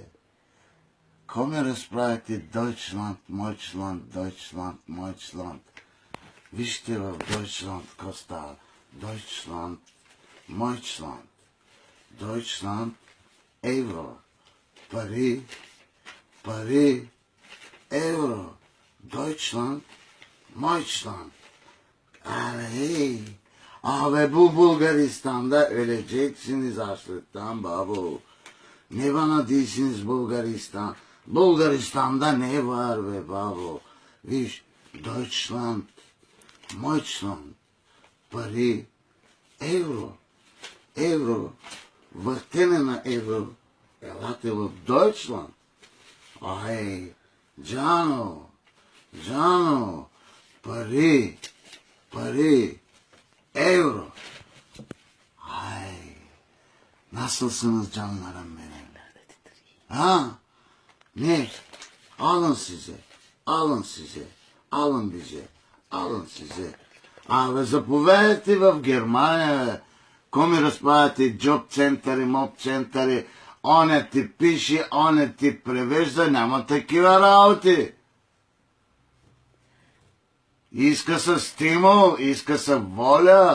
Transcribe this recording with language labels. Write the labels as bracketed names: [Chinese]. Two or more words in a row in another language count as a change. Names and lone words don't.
[Bulgarian] Ко ми разправите Дойчланд, Мойчланд, Дойчланд, Мойчланд? Вижте в Дойчланд какво става. Дойчланд, Мойчланд. Дойчланд, евро. Пари, пари, евро. Deutschland, Deutschland. [Turkish] Abi bu Bulgaristan'da öleceksiniz açlıktan babu. Ne bana değilsiniz Bulgaristan. Bulgaristan'da ne var be babu? [Bulgarian] Viş, Deutschland, Deutschland. Пари, евро, евро. Въртене на евро. Елате в Deutschland. Ай, Джано, Джано, пари, пари, евро. [Turkish] Ay, nasılsınız canlarım benim? Ha? Ne? Alın size, alın size, alın bize, alın size. [Bulgarian] Абе, заповядайте в Германия, ко ми разправяте джоб центъри, моб центъри, оня ти пише, оня ти превежда, няма такива работи. Иска се стимул, иска се воля.